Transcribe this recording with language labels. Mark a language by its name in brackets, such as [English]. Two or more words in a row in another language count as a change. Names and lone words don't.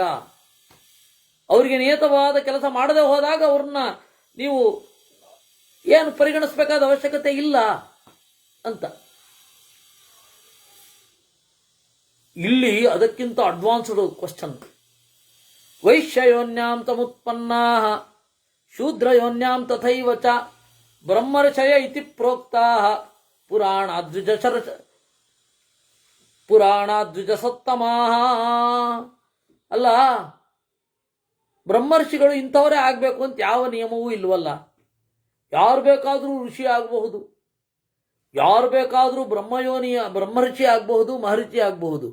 [Kannada] ಅವರಿಗೆ ನಿಯತವಾದ ಕೆಲಸ ಮಾಡದೆ ಹೋದಾಗ ಅವ್ರನ್ನ ನೀವು ಏನು ಪರಿಗಣಿಸಬೇಕಾದ ಅವಶ್ಯಕತೆ ಇಲ್ಲ ಅಂತ. ಇಲ್ಲಿ ಅದಕ್ಕಿಂತ [English] advanced question. [Sanskrit] ವೈಶ್ಯಯೋನ್ಯಾಂ ತಮುತ್ಪನ್ನಾ ಶೂದ್ರಯೋನ್ಯಾಂ ತಥೈವ ಚ ಬ್ರಹ್ಮರ್ಷಯ ಇತಿ ಪ್ರೋಕ್ತಾ ಪುರಾಣಾದ್ವಿಜ ಸತ್ತಮಾಹ. [Kannada] ಅಲ್ಲ, ಬ್ರಹ್ಮರ್ಷಿಗಳು ಇಂಥವರೇ ಆಗಬೇಕು ಅಂತ ಯಾವ ನಿಯಮವೂ ಇಲ್ವಲ್ಲ. ಯಾರು ಬೇಕಾದರೂ ಋಷಿ ಆಗಬಹುದು, ಯಾರು ಬೇಕಾದರೂ ಬ್ರಹ್ಮರ್ಷಿ ಆಗಬಹುದು, ಮಹರ್ಷಿ ಆಗಬಹುದು.